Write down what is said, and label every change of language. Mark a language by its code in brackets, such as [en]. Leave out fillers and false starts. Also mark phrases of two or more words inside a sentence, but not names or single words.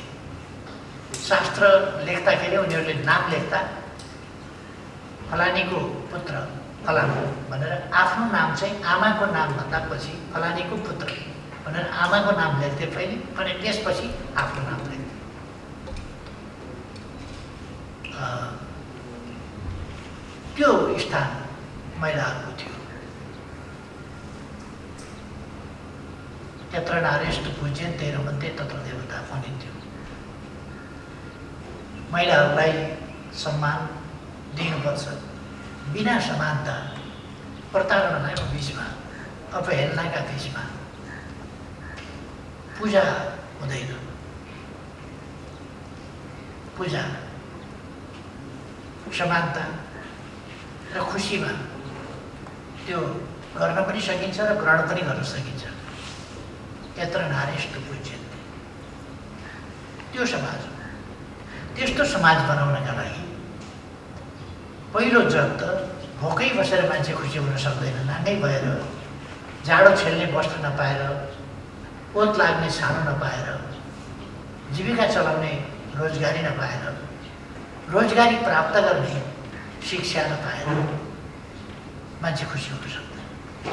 [ne] शास्त्र लेख्दाखेरि उनीहरूले नाम लेख्दा फलानीको पुत्र फलानु भनेर आफ्नो नाम चाहिँ आमाको नामभन्दा पछि फलानीको पुत्र भनेर आमाको नाम लेख्थे पहिले, अनि त्यसपछि आफ्नो नाम लेख्थे। त्यो स्थान महिलाहरूको थियो। [sa] यत्र नारीस्तु पूज्यन्ते रमन्ते तत्र देवता भनिन्थ्यो। [ne] महिलाहरूलाई सम्मान दिनुपर्छ, बिना समानता, प्रताडनाको बिचमा, अपहेलनाका बिचमा पूजा हुँदैन। पूजा समानता र खुसीमा त्यो गर्न पनि सकिन्छ र ग्रहण पनि गर्न सकिन्छ। [sa] यत्र नारीस्तु पूज्यन्ते, [ne] त्यो समाज हो। त्यस्तो समाज बनाउनका लागि पहिलो जग त भोकै बसेर मान्छे खुसी हुन सक्दैन। नाङ्गै भएर, जाडो छेल्ने वस्त्र नपाएर, ओत लाग्ने छानो नपाएर, जीविका चलाउने रोजगारी नपाएर, रोजगारी प्राप्त गर्ने शिक्षा नपाएर मान्छे खुसी हुन सक्दैन।